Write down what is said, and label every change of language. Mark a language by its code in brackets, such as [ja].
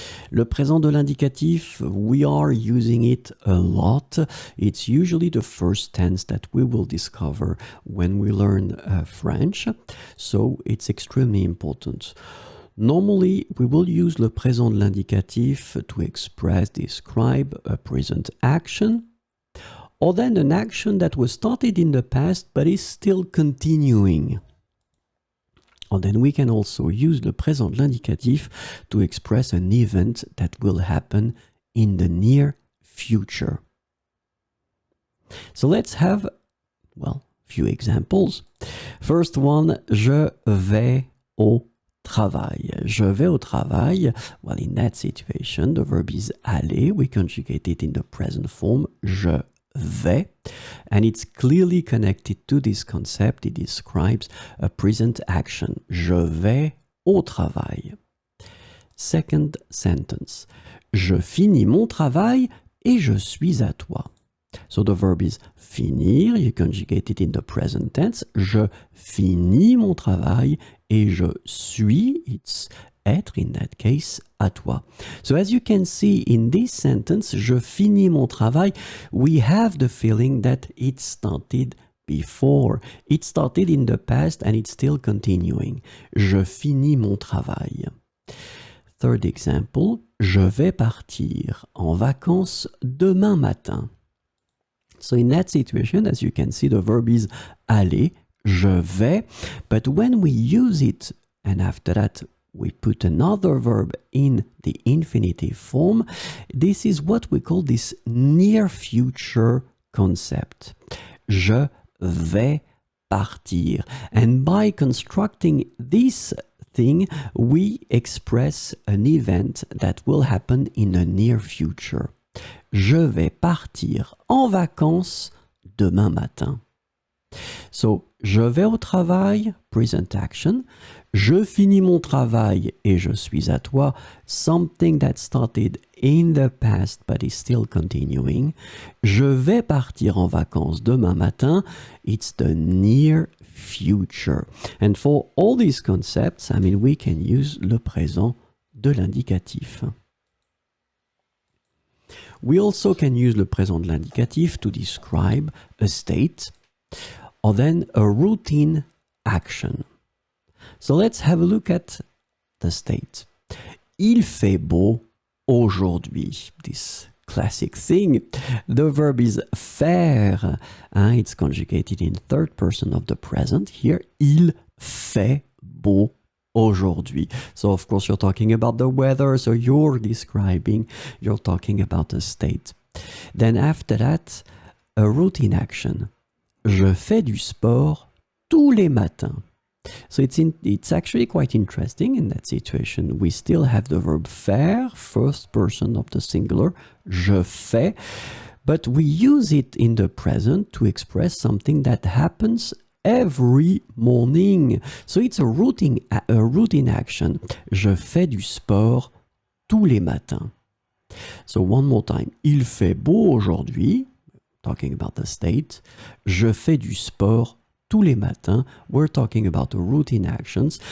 [fr] Le présent de l'indicatif, [en] we are using it a lot. It's usually the first tense that we will discover when we learn French, so it's extremely important. Normally, we will use [fr] le présent de l'indicatif [en] to express, describe a present action, or then an action that was started in the past but is still continuing. Or then we can also use [fr] le présent de l'indicatif [en] to express an event that will happen in the near future. So let's have, well, a few examples. First one, [fr] je vais au travail. Je vais au travail. [en] Well, in that situation, the verb is aller. We conjugate it in the present form, [fr] je vais. [en] And it's clearly connected to this concept. It describes a present action. [fr] Je vais au travail. [en] Second sentence. [fr] Je finis mon travail et je suis à toi. [en] So the verb is finir. You conjugate it in the present tense. [fr] Je finis mon travail et je suis, [en] it's [fr] être [en] in that case, [fr] à toi. [en] So as you can see in this sentence, [fr] je finis mon travail, [en] we have the feeling that it started before. It started in the past and it's still continuing. [fr] Je finis mon travail. [en] Third example, [fr] je vais partir en vacances demain matin. [en] So in that situation, as you can see, the verb is aller, [fr] je vais, [en] but when we use it, and after that we put another verb in the infinitive form, this is what we call this near future concept. [fr] Je vais partir. [en] And by constructing this thing, we express an event that will happen in the near future. [fr] Je vais partir en vacances demain matin. [en] So, [fr] je vais au travail, [en] present action. [fr] Je finis mon travail et je suis à toi, [en] something that started in the past but is still continuing. [fr] Je vais partir en vacances demain matin. [en] It's the near future. And for all these concepts, I mean, we can use [fr] le présent de l'indicatif. [en] We also can use [fr] le présent de l'indicatif [en] to describe a state or then a routine action. So let's have a look at the state. [fr] Il fait beau aujourd'hui. [en] This classic thing. The verb is faire. It's conjugated in third person of the present. [fr] Here, il fait beau aujourd'hui. [en] So of course you're talking about the weather, so you're talking about a state. Then after that, a routine action. [fr] Je fais du sport tous les matins. [en] So it's actually quite interesting in that situation. We still have the verb faire, first person of the singular, [fr] je fais, [en] but we use it in the present to express something that happens every morning. So it's a routine action. [fr] Je fais du sport tous les matins. [en] So one more time. [fr] Il fait beau aujourd'hui. [en] Talking about the state. [fr] Je fais du sport tous les matins. [en] We're talking about the routine actions.